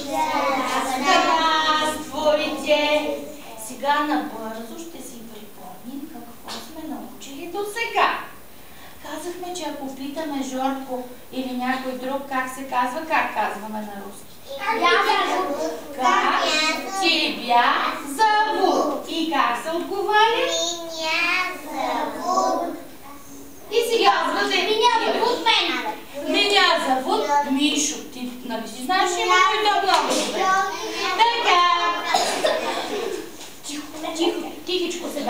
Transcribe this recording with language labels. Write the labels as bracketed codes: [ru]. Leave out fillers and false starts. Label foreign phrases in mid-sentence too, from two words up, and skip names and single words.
[ru] Здравствуйте! [bg] Сега набързо ще си припомним какво сме научили до сега. Казахме, че ако питаме Жорко или някой друг как се казва, как казваме на руски? [ru] Как тебя зовут? [bg] И как се отговаря? И сега [ru] Меня зовут Мишо. [bg] Ти нали си знаеш името и то много добре. Така. Тихичко сега.